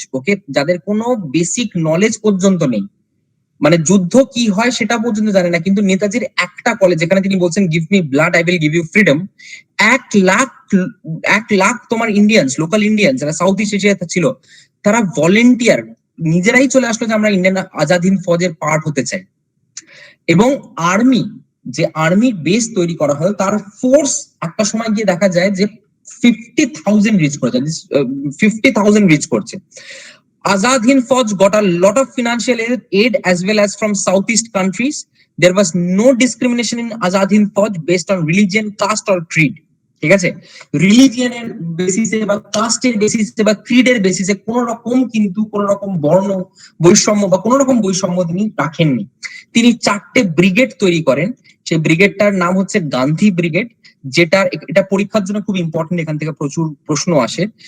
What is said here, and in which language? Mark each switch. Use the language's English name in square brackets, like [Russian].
[Bangla] ওকে, যাদের কোনো basic knowledge পর্যন্ত নেই, মানে যুদ্ধ কি হয় সেটা পর্যন্ত জানে না, কিন্তু নেতাজির একটা কলেজ, যেখানে তিনি বলছেন [English] give me blood I will give you freedom, [Bangla] 1 lakh তোমার ইন্ডিয়ান্স, লোকাল ইন্ডিয়ান যারা সাউথ ইস্ট এশিয়াতে ছিল, তারা ভলেন্টিয়ার নিজেরাই চলে আসলো যে আমরা ইন্ডিয়ান আজাদ হিন্দ ফৌজের পার্ট হতে চাই। এবং আর্মি, যে আর্মি বেস তৈরি করা হয়, তার ফোর্স একটা সময় গিয়ে দেখা যায় যে 50,000 রিচ করেছে, 50,000 রিচ করছে। [English] Azad Hind Fauj got a lot of financial aid as well as from Southeast countries. There was no discrimination in Azad Hind Fauj based on religion, caste or creed. [Bangla] ঠিক আছে, রিলিজিয়নের বেসিসে বা কাস্টের বেসিসে বা ক্রিডের বেসিসে কোন রকম কিন্তু কোন রকম বর্ণ বৈষম্য বা কোন রকম বৈষম্য তিনি রাখেননি। তিনি 4টে ব্রিগেড তৈরি করেন, সেই ব্রিগেডটার নাম হচ্ছে গান্ধী ব্রিগেড, যেটা এটা পরীক্ষার জন্য খুব ইম্পর্টেন্ট, এখান থেকে প্রচুর প্রশ্ন আসে।